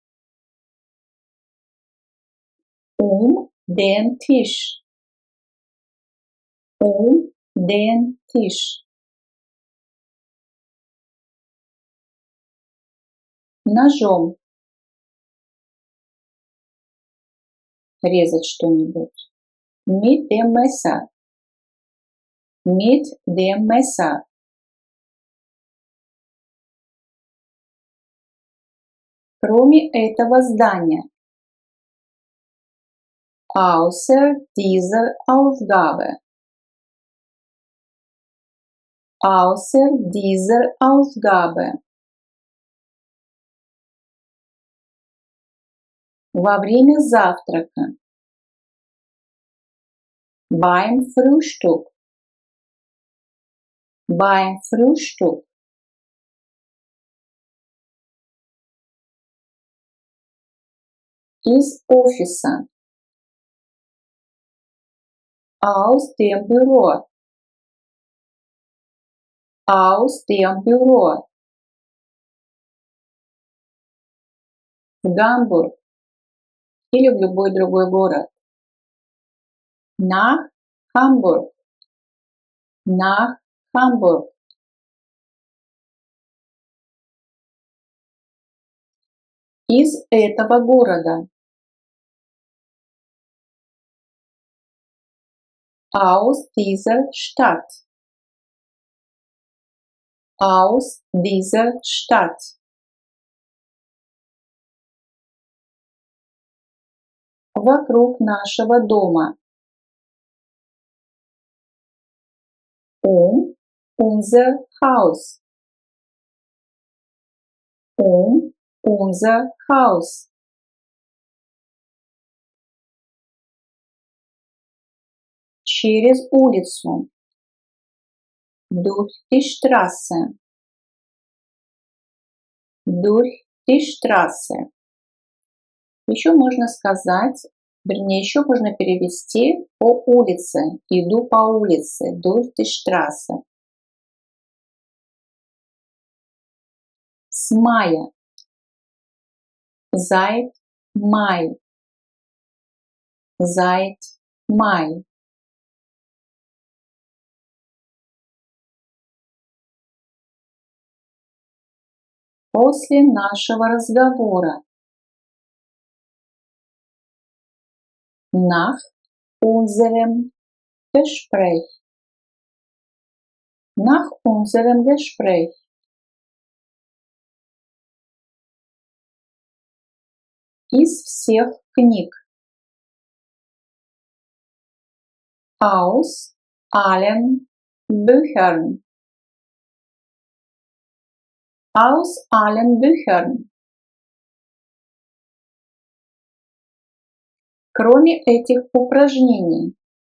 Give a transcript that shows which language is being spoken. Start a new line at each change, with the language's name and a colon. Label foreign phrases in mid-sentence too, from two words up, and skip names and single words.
German: Den Tisch. Den Tisch.
Russian: Ножом. Резать что-нибудь.
German: Mit dem Messer. Mit dem Messer.
Russian: Кроме этого здания.
German: Außer dieser Ausgabe. Außer dieser Ausgabe.
Russian: Во время завтрака.
German: Beim Frühstück. Beim Frühstück.
Russian: Из офиса.
German: Aus dem Büro. Aus dem Büro.
Russian: В Гамбург или в любой другой город.
German: Nach Hamburg. Nach Hamburg.
Russian: Из этого города.
German: Aus dieser Stadt. Aus dieser Stadt.
Russian: Вокруг нашего дома.
German: Unser Haus. Unser Haus.
Russian: Через улицу.
German: Durch die Straße. Durch die Straße.
Russian: Еще можно сказать, вернее, еще можно перевести по улице. Иду по улице.
German: Durch die Straße.
Russian: С мая.
German: Seit Mai. Seit Mai.
Russian: после нашего разговора.
German: Nach unserem Gespräch. Nach unserem Gespräch.
Russian: Из всех книг.
German: Aus allen Büchern. Aus allen Büchern.
Russian: Кроме этих упражнений.